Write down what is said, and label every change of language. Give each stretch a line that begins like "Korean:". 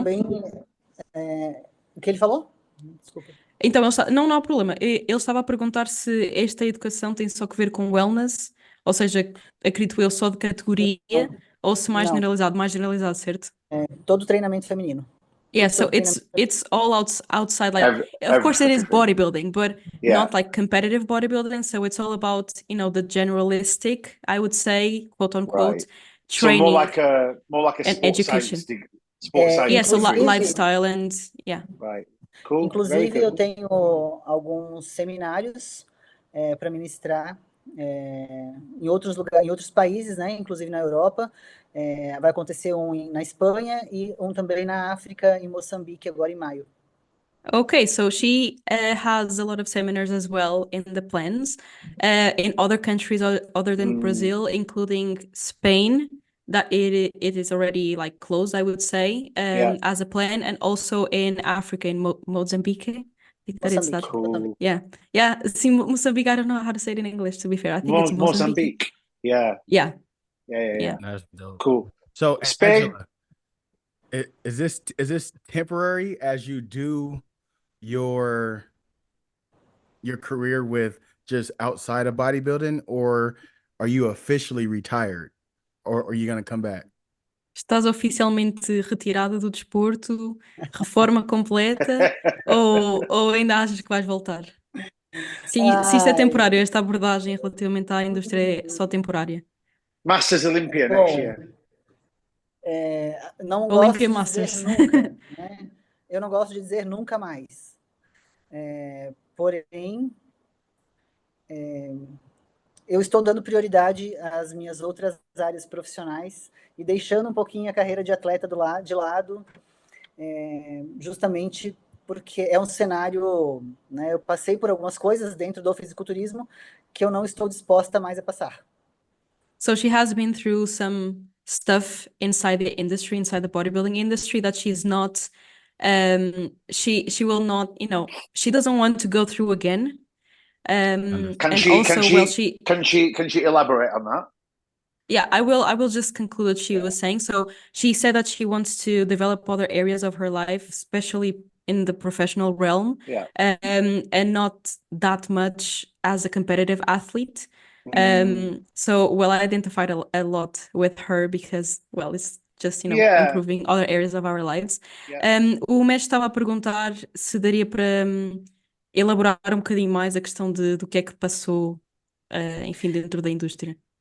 Portuguese: eu também, o que ele falou? Desculpa. Então, não há problema. Ele estava a perguntar se esta educação tem só que ver com wellness, ou seja, acredito eu, só de categoria, ou se mais generalizado, certo? Todo treinamento feminino.
English: Yeah, so it's all outside, like, of course it is bodybuilding, but not like competitive bodybuilding. So it's all about, you know, the generalistic, I would say, quote unquote, training. So more like a and sports education. Sports science. Yeah, so lifestyle and Right. Cool.
Portuguese: Inclusive, eu tenho alguns seminários para ministrar em outros lugares, em outros países, né? Inclusive na Europa. Vai acontecer um na Espanha e um também na África, em Moçambique, agora em maio.
English: Okay, so she has a lot of seminars as well in the plans in other countries other than Brazil, including Spain, that it is already like closed, I would say, as a plan, and also in Africa, in Mozambique. I think that it's that. Cool. Yeah. See, Mozambique, I don't know how to say it in English, to be fair. I think it's Mozambique. Yeah. That's dope. Cool. So, Spain. Angela, is this temporary as you do your career with just outside of bodybuilding, or are you officially retired, or are you going to come back?
Portuguese: Estás oficialmente retirada do desporto, reforma completa, ou ainda achas que vais voltar? Se isto é temporário, esta abordagem relativamente à indústria é só temporária.
English: Masters Olympia next year.
Portuguese: Não
English: Olympia
Portuguese: gosto de
English: Masters.
Portuguese: dizer nunca, né? Eu não gosto de dizer nunca mais. Porém, eu estou dando prioridade às minhas outras áreas profissionais e deixando um pouquinho a carreira de atleta de lado, justamente porque é um cenário, né? Eu passei por algumas coisas dentro do fisiculturismo que eu não estou disposta mais a passar.
English: So she has been through some stuff inside the industry, inside the bodybuilding industry, that she's not, she will not, you know, she doesn't want to go through again. Can she elaborate on that? Yeah, I will just conclude what she was saying. So she said that she wants to develop other areas of her life, especially in the professional realm, Yeah. and not that much as a competitive athlete. Mm. So well, I identified a lot with her because, well, it's just, Yeah. improving other areas of our lives. Yeah.
Portuguese: O mestre estava a perguntar se daria para elaborar um bocadinho mais a questão do que é que passou, enfim, dentro da indústria.